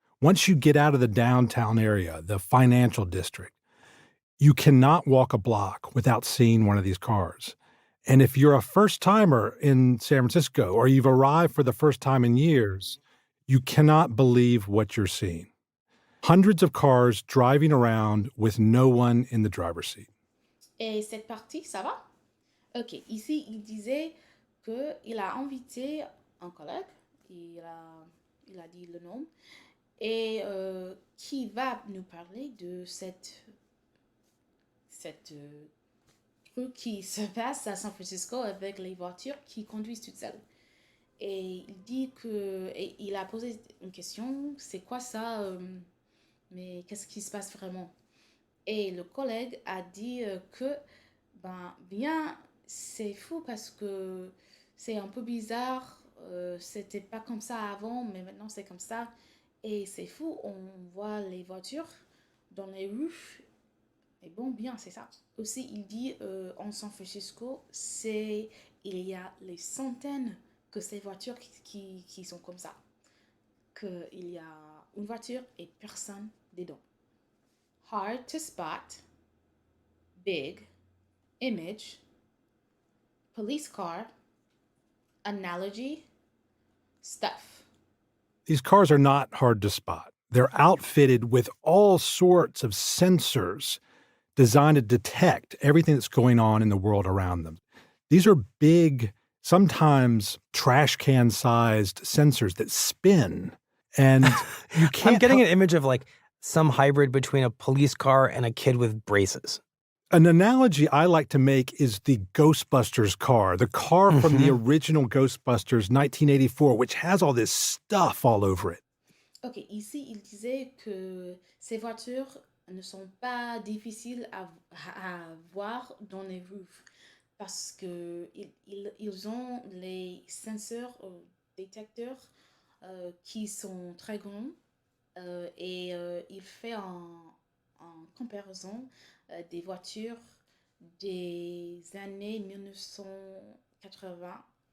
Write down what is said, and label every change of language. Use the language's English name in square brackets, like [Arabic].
[English] Once you get out of the downtown area, the financial district, you cannot walk a block without seeing one of these cars. And if you're a first-timer in San Francisco or you've arrived for the first time in years, you cannot believe what you're seeing. Hundreds of cars driving around with no one in the driver's seat. [French] Et cette partie, ça va? Ok, ici, il disait qu'il a invité un collègue, il a dit le nom, et qui va nous parler de cette trucs qui se passent à San Francisco avec les voitures qui conduisent toutes seules. Et il dit que, et il a posé une question, c'est quoi ça, mais qu'est-ce qui se passe vraiment? Et le collègue a dit que, ben, bien, c'est fou parce que c'est un peu bizarre, c'était pas comme ça avant, mais maintenant c'est comme ça. Et c'est fou, on voit les voitures dans les rues. Et bon, bien, c'est ça. Aussi, il dit en San Francisco, il y a les centaines que ces voitures qui sont comme ça. Qu'il y a une voiture et personne dedans. [English] Hard to spot, big, image, police car, analogy, stuff. These cars are not hard to spot. They're outfitted with all sorts of sensors designed to detect everything that's going on in the world around them. These are big, sometimes trash can sized sensors that spin. And you can't. I'm getting an image of like some hybrid between a police car and a kid with braces. An analogy I like to make is the Ghostbusters car, the car from the original Ghostbusters 1984, which has all this stuff all over it. [French] Ok, ici, il disait que ces voitures ne sont pas difficiles à voir dans les rues parce que ils ont les senseurs détecteurs qui sont très grands et il fait en comparaison des voitures des années 1980.